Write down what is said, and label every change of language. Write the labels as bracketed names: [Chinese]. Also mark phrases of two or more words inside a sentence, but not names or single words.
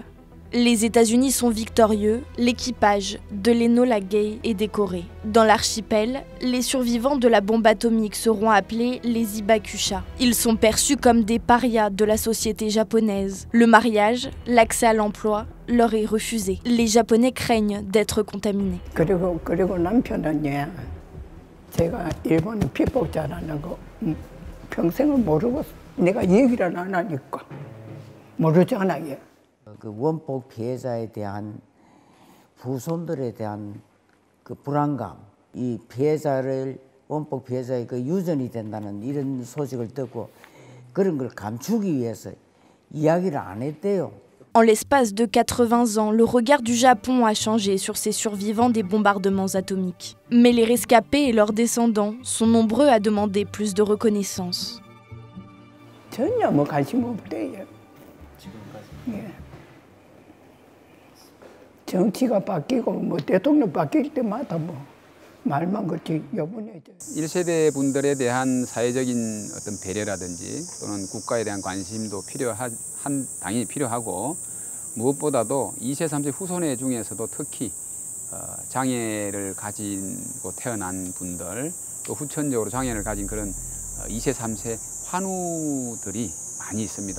[French] Les États-Unis sont victorieux, l'équipage de l'Enola Gay est décoré. Dans l'archipel, les survivants de la bombe atomique seront appelés les Hibakusha. Ils sont perçus comme des parias de la société japonaise. Le mariage, l'accès à l'emploi, leur est refusé. Les Japonais craignent d'être contaminés. [Korean] 그리고 남편은요, 제가 일본 피폭자라는 거 평생을 모르고 내가 얘기를 안 하니까 모르잖아요. 그 원폭 피해자에 대한 후손들에 대한 그 불안감, 이 피해자를 원폭 피해자의 그 유전이 된다는 이런 소식을 듣고 그런 걸 감추기 위해서 이야기를 안 했대요. [French] En l'espace de 80 ans, le regard du Japon a changé sur ces survivants des bombardements atomiques. Mais les rescapés et leurs descendants sont nombreux à demander plus de reconnaissance. [Korean] 전혀 뭐 관심 없대요. 예. 정치가 바뀌고 뭐 대통령 바뀔 때마다 뭐 말만 그렇지 여분이죠. 1세대 분들에 대한 사회적인 어떤 배려라든지 또는 국가에 대한 관심도 당연히 필요하고 무엇보다도 2세, 3세 후손의 중에서도 특히 장애를 가지고 태어난 분들 또 후천적으로 장애를 가진 그런 2세, 3세 환우들이 많이 있습니다.